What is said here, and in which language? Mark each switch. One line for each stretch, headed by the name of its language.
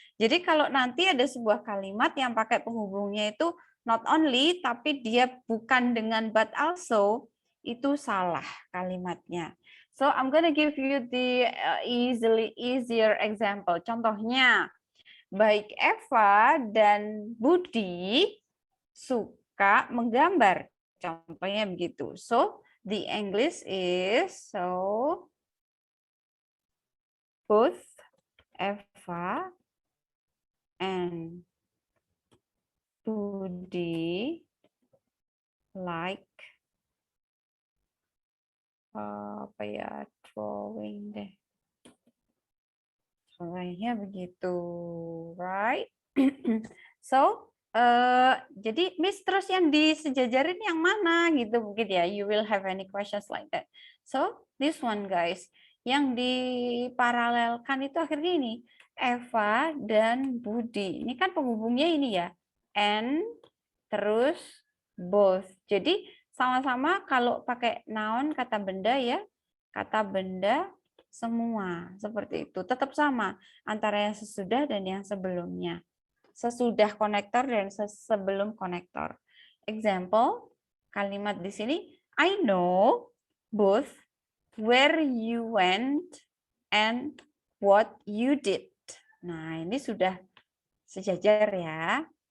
Indonesian: Jadi kalau nanti ada sebuah kalimat yang pakai penghubungnya itu not only tapi dia bukan dengan but also, itu salah kalimatnya.
English: So I'm gonna give you the easier example.
Indonesian: Contohnya, baik Eva dan Budi suka menggambar. Contohnya begitu.
English: So, the English is both Eva and Budi like
Indonesian: apa ya,
English: drawing deh.
Indonesian: Contohnya begitu, right? So, jadi Miss terus yang disejajarin yang mana gitu mungkin ya,
English: you will have any questions like that. So this one guys,
Indonesian: yang diparalelkan itu akhirnya ini Eva dan Budi. Ini kan penghubungnya ini ya, and terus both. Jadi sama-sama kalau pakai noun kata benda ya, kata benda semua seperti itu. Tetap sama antara yang sesudah dan yang sebelumnya. Sesudah konektor dan sebelum konektor.
English: Example,
Indonesian: kalimat di sini,
English: I know both where you went and what you did.
Indonesian: Nah, ini sudah sejajar ya.